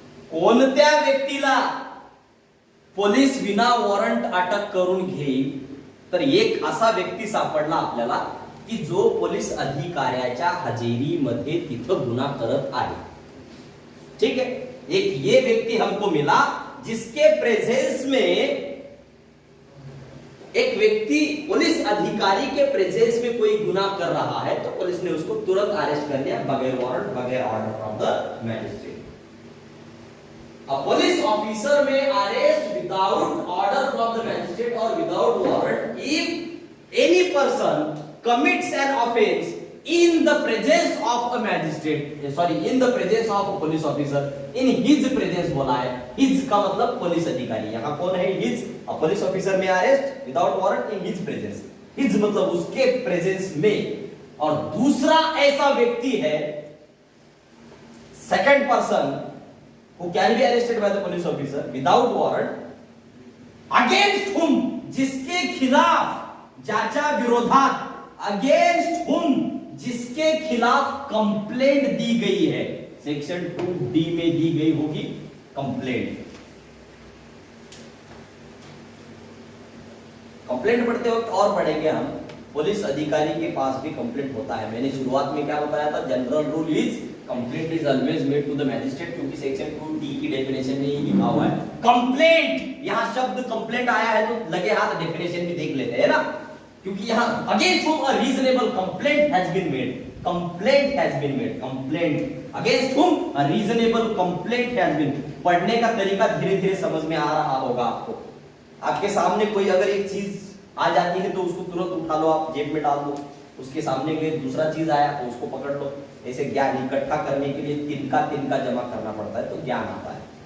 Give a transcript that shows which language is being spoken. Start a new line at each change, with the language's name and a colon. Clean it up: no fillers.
Marathi: कोणत्या व्यक्तीला पोलीस विना वॉरंट अटक करून घेईल, तर एक असा व्यक्ती सापडला आपल्याला की जो पोलीस अधिकाऱ्याच्या हजेरीमध्ये तिथं गुन्हा करत आहे।
Hindi: ठीक है, एक ये व्यक्ति हमको मिला जिसके प्रेजेंस में, एक व्यक्ति पुलिस अधिकारी के प्रेजेंस में कोई गुनाह कर रहा है तो पुलिस ने उसको तुरंत अरेस्ट कर लिया बगैर वारंट, बगैर
English: Order from the magistrate. A police officer may arrest without order from the magistrate or without warrant if any person commits an offense in the presence of a magistrate, sorry, in the presence of a police officer, in his presence
Hindi: बोला है, his का मतलब police अधिकारी, यहाँ कौन है?
English: his, a police officer may arrest without warrant in his presence, his
Hindi: मतलब उसके presence में। और दूसरा ऐसा व्यक्ति है,
English: second person who can be arrested by the police officer without warrant against whom,
Hindi: जिसके खिलाफ,
Marathi: जाचा विरोधात,
English: against whom,
Hindi: जिसके खिलाफ कंप्लेंट दी गई है। सेक्शन 2D में दी गई होगी कंप्लेंट। कंप्लेंट पढ़ते वक्त और पढ़ेंगे हम, पुलिस अधिकारी के पास भी कंप्लेंट होता है। मैंने शुरुआत में क्या बताया था?
English: general rule is complaint is always made to the magistrate,
Hindi: क्योंकि सेक्शन 2D की डेफिनेशन में ही लिखा हुआ है कंप्लेंट। यहां शब्द कंप्लेंट आया है तो लगे हाथ डेफिनेशन भी देख लेते हैं ना, क्योंकि यहां against
English: whom a reasonable complaint has been made, complaint has been made, complaint against whom a reasonable complaint has been।
Hindi: पढ़ने का तरीका धीरे धीरे समझ में आ रहा होगा आपको। आपके सामने कोई अगर एक चीज आ जाती है तो उसको तुरंत उठा लो, आप जेब में डाल दो। उसके सामने कोई दूसरा चीज आया तो उसको पकड़ लो। ऐसे ज्ञान इकट्ठा करने के लिए तिनका तिनका जमा करना पड़ता है तो ज्ञान आता है।